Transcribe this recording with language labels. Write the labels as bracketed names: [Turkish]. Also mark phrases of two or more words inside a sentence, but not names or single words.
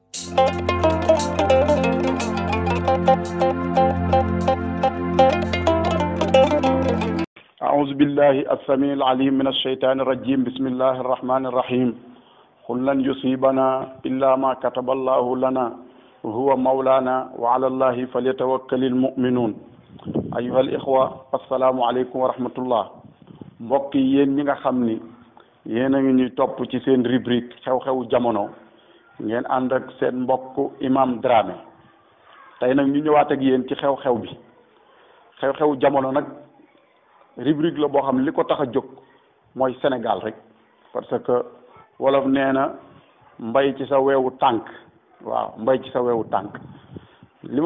[Arabic] أعوذ بالله السميع العليم من الشيطان الرجيم بسم الله الرحمن الرحيم قل لن يصيبنا إلا ما كتب الله لنا وهو مولانا وعلى الله فليتوكل المؤمنون أيها الإخوة السلام عليكم ورحمة الله [Wolof] mbokk yi yéen ñi nga xam ni yéen a ngi ñuy topp ci seen rubrique xew-xewu jamono ngeen ànd ak seen mbokk Imam Dramé tey nag ñu ñëwaat ak yéen ci xew-xew bi xew-xewu jamono nag rubrique la boo xam ne li ko tax a jóg mooy Sénégal rek [French] parce que [Wolof] wolof nee na mbay ci sa weewu tànk waaw mbay ci sa weewu tànk li ma